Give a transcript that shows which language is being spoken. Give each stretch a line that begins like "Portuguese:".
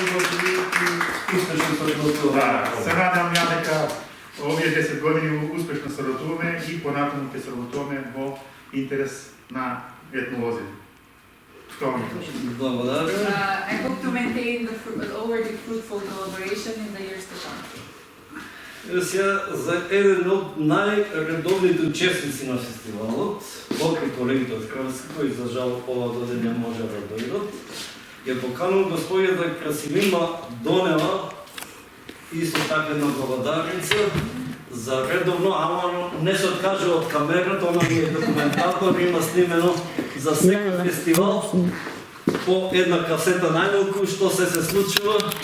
Macedonian: Се надам ја дека овие 10 години успешно соработуваме и понатаму ќе соработуваме во интерес на етнолози. Благодаря.
English: I hope to maintain the already fruitful collaboration in the years to come.
Macedonian: Сега за еден од најредовните учесници на фестивалот, покрај колегите од Кралевска, кои за жал ова година не може да дојдат, ја поканувам господјата Красимима Донева, исто така една благодарница, за редовно, ама не се откажа од камерата, она ми е документатор, има снимено за секој фестивал по една касета најмалку што се случува.